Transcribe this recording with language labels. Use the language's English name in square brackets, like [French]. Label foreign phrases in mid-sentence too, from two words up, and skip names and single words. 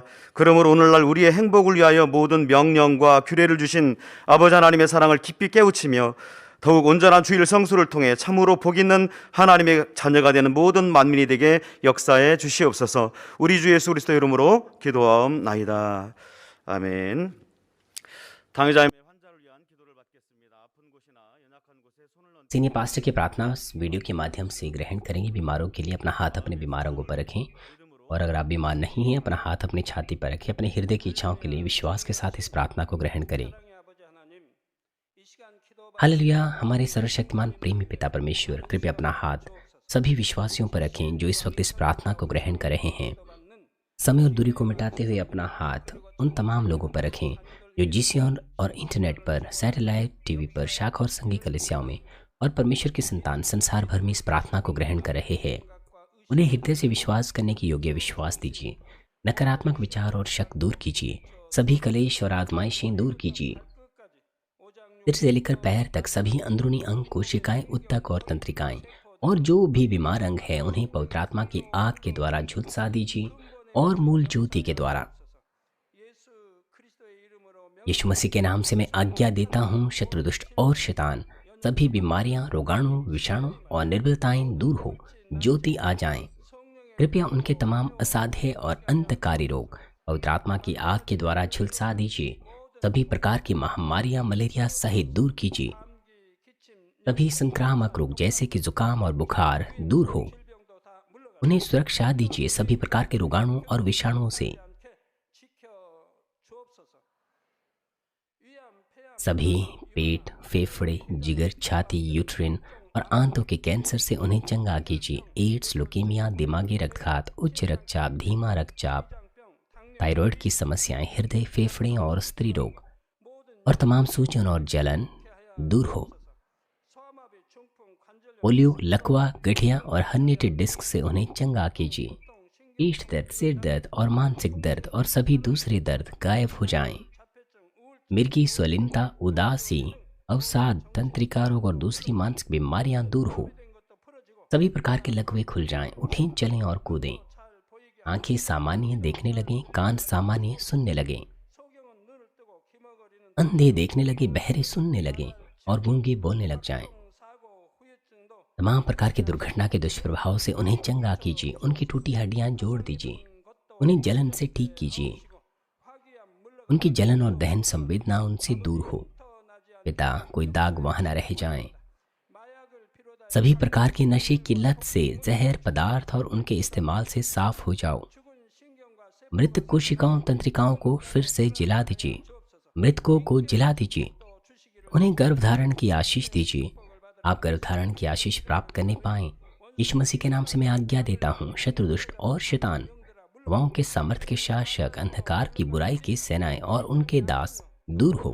[Korean] 그러므로 오늘날 우리의 행복을 위하여 모든 명령과 규례를 주신 아버지 하나님의 사랑을 깊이 깨우치며 더욱 온전한 주일 성수를 통해 참으로 복 있는 하나님의 자녀가 되는 모든 만민이 되게 역사해 주시옵소서. 우리 주 예수 그리스도 이름으로 기도하옵나이다. 아멘. 당의자의 환자를 위한 기도를 받겠습니다. 아픈 곳이나 연약한 [English] senior pastor [Hindi] की प्रार्थना इस वीडियो के माध्यम से ग्रहण करेंगे। बीमारों के लिए अपना हाथ अपने बीमारों को पर रखें, और अगर आप बीमार नहीं हैं अपना हाथ अपनी छाती पर रखें। अपने हृदय की इच्छाओं के लिए विश्वास के साथ इस प्रार्थना को ग्रहण करें। [Korean] 땅의 아버지 하나님, 이 시간 기도 [Hindi] हालेलुया। हमारे सर्वशक्तिमान प्रेमी पिता परमेश्वर, कृपया अपना हाथ सभी विश्वासियों पर रखें जो इस वक्त इस प्रार्थना को ग्रहण कर रहे हैं। समय और दूरी को मिटाते हुए अपना हाथ उन तमाम लोगों पर रखें जो जीसीओन और इंटरनेट पर, [English] satellite TV [Hindi] पर, शाखा और संघी कलीसियाओं में और परमेश्वर के संतान संसार भर में इस प्रार्थना को ग्रहण कर रहे हैं। उन्हें हृदय से विश्वास करने की योग्य विश्वास दीजिए। नकारात्मक विचार और शक दूर कीजिए। सभी कलेश और आजमाइशें दूर कीजिए। सिर से लेकर पैर तक सभी अंदरूनी अंग, कोशिकाएं, उत्तक और तंत्रिकाएं और जो भी बीमार अंग है उन्हें पवित्र आत्मा की आग के द्वारा झुलसा दीजिए और मूल ज्योति के द्वारा। [Korean] 예수 그리스도의 이름으로 [Hindi] यीशु मसीह के नाम से मैं आज्ञा देता हूँ, शत्रु दुष्ट और शैतान, सभी बीमारियां, रोगाणु, विषाणु और निर्बलताएं दूर हो, ज्योति आ जाएं। कृपया उनके तमाम असाध्य और अंतकारी रोग पवित्र आत्मा की आग के द्वारा झुलसा दीजिए। सभी प्रकार की महामारियां, मलेरिया सहित दूर कीजिए। सभी संक्रामक रोग जैसे कि जुकाम और बुखार दूर हो, [Korean] 질병도 다 물러가 [Hindi] उन्हें सुरक्षा दीजिए। सभी प्रकार के रोगाणु और विषाणुओं से [Korean] 않게 지켜 주옵소서. 위암, 폐암, [Hindi] सभी पेट, फेफड़े, जिगर, छाती, यूट्रिन और आंतों के कैंसर से उन्हें चंगा कीजिए। एड्स, लुकेमिया, दिमागी रक्तघात, उच्च रक्तचाप, धीमा रक्तचाप, [Korean] 당뇨, [Hindi] थायराइड की समस्याएं, हृदय, फेफड़े और स्त्री रोग और तमाम सूजन और जलन दूर हो। [Korean] 소아마비, 중풍, 관절염, [Hindi] पोलियो, लकवा, गठिया और [English] herniated disc [Hindi] से उन्हें चंगा कीजिए। पीठ दर्द, सिर दर्द और मानसिक दर्द और सभी दूसरे दर्द गायब हो जाएं। [Korean] 자폐증, 우울증, [Hindi] मिर्गी, स्वलिनता, उदासी, अवसाद, तंत्रिका रोग और दूसरी मानसिक बीमारियां दूर हो। [Korean] 된 것도 풀어지고 [Hindi] सभी प्रकार के लकवे खुल जाएं। उठें, चलें और कूदें। [Korean] 잘 보이게 [Hindi] आंखें सामान्य देखने लगें, कान सामान्य सुनने लगें, [Korean] 소경은 눈을 뜨고 기머거리는 [Hindi] अंधे देखने लगे, बहरे सुनने लगें और गूंगे बोलने लग जाएं। [Korean] 사고, 후유증도 [Hindi] तमाम प्रकार के दुर्घटना के दुष्प्रभाव से उन्हें चंगा कीजिए। उनकी टूटी हड्डियां जोड़ दीजिए। [Korean] 것도 [Hindi] उन्हें जलन से ठीक कीजिए। [Korean] 화기암, 물러가 [Hindi] उनकी जलन और दहन संवेदना उनसे दूर हो। [Korean] 나지 않게 [Hindi] पिता, कोई दाग वहां न रह जाएं। [Korean] 마약을 피로다 [Hindi] सभी प्रकार के नशे की लत से, जहर पदार्थ और उनके इस्तेमाल से साफ हो जाओ। [Korean] 죽은 신경과 세포 [Hindi] मृत कोशिकाओं, तंत्रिकाओं को फिर से जिला दीजिए। मृतकों को जिला दीजिए। [Korean] 또 주시기를 [Hindi] उन्हें गर्भधारण की आशीष दीजिए। आप गर्भधारण की आशीष प्राप्त करने पाएं। यीशु मसीह के नाम से मैं आज्ञा देता हूँ, शत्रु दुष्ट और शैतान, हवाओं के सामर्थ के शासक, अंधकार की बुराई की सेनाएं और उनके दास दूर हो।